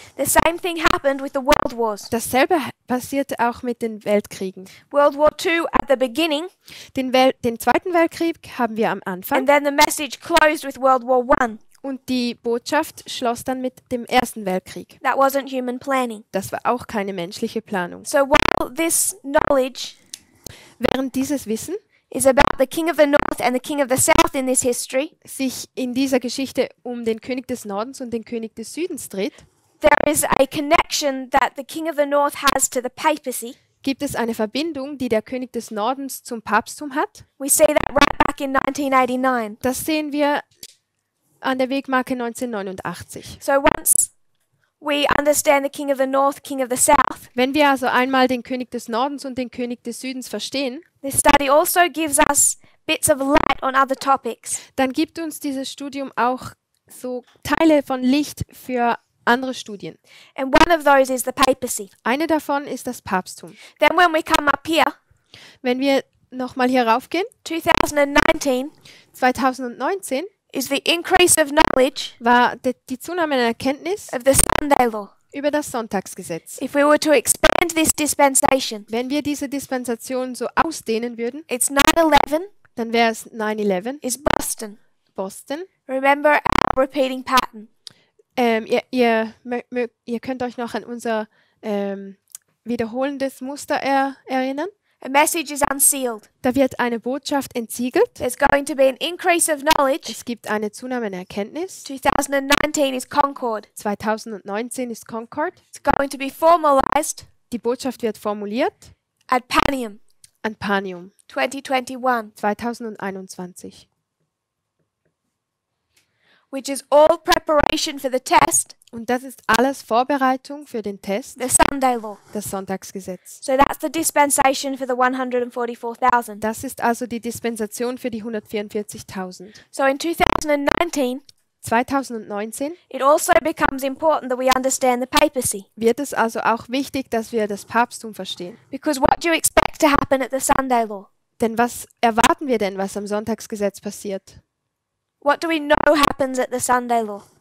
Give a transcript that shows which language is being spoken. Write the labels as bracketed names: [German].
[English] The same thing happened with the World Wars. [German] Dasselbe passierte auch mit den Weltkriegen. [English] World War II at the beginning, [German] Den Zweiten Weltkrieg haben wir am Anfang [English] and then the message closed with World War I. [German] und die Botschaft schloss dann mit dem Ersten Weltkrieg. [English] That wasn't human planning. [German] Das war auch keine menschliche Planung. [English] So while this knowledge [German] Während dieses Wissen [English] is about the King of the North and the King of the South in this history, [German] sich in dieser Geschichte um den König des Nordens und den König des Südens dreht, [English] there is a connection that the King of the North has to the papacy, [German] gibt es eine Verbindung, die der König des Nordens zum Papsttum hat. [English] We see that right back in 1989. [German] Das sehen wir an der Wegmarke 1989. [English] So once we understand the king of the north, king of the south, [German] Wenn wir also einmal den König des Nordens und den König des Südens verstehen, [English] this study also gives us bits of light on other topics. [German] dann gibt uns dieses Studium auch so Teile von Licht für andere Studien. [English] And one of those is the papacy. [German] Eine davon ist das Papsttum. [English] Then when we come up here, [German] Wenn wir nochmal hier raufgehen, [English] 2019 [German] 2019 [English] is the increase of knowledge [German] war die Zunahme der Erkenntnis [English] of the Sunday law. [German] über das Sonntagsgesetz. [English] If we were to expand this dispensation, [German] Wenn wir diese Dispensation so ausdehnen würden, [English] it's 9/11 [German] dann wäre es 9/11, [English] is Boston. [German] Boston. [English] Remember our repeating pattern. [German] Ihr könnt euch noch an unser wiederholendes Muster erinnern. [English] A message is unsealed. [German] Da wird eine Botschaft entsiegelt. [English] There's going to be an increase of knowledge. [German] Es gibt eine Zunahme in Erkenntnis. [English] 2019 is Concord. [German] 2019 ist Concord. [English] It's going to be formalized [German] Die Botschaft wird formuliert [English] at Panium [German] an Panium [English] 2021, [German] 2021. [English] which is all preparation for the test, [German] Und das ist alles Vorbereitung für den Test, [English] the Sunday law. [German] das Sonntagsgesetz. [English] So that's the dispensation for the 144,000. [German] Das ist also die Dispensation für die 144.000. [English] So in 2019, [German] 2019 [English] it also becomes important that we understand the papacy. [German] wird es also auch wichtig, dass wir das Papsttum verstehen. [English] Because what do you expect to happen at the Sunday law? [German] Denn was erwarten wir denn, was am Sonntagsgesetz passiert? [English] What do we know happens at the Sunday law?